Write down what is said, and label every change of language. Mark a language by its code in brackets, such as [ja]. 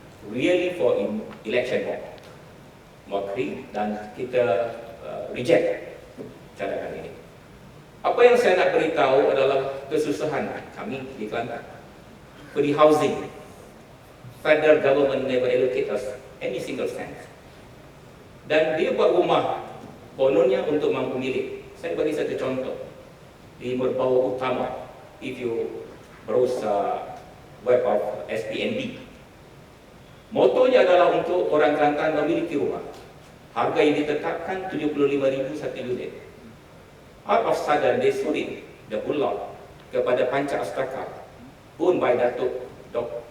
[en] Really for election mockery, [ms] dan kita reject cadangan ini. Apa yang saya nak beritahu adalah kesusahan kami di Kelantan. [en] For the housing, federal government never allocate us any single cent. [ms] Dan dia buat rumah kononnya untuk mampu milik. Saya bagi satu contoh. Di Merbau Utama, [en] if you browse web of SPNB, [ms] motonya adalah untuk orang Kelantan memiliki rumah. Harga yang ditetapkan 75,000 satu unit. [en] Out of sudden, they sold it, the whole lot, kepada Panca Astaka, owned by Datuk Dr.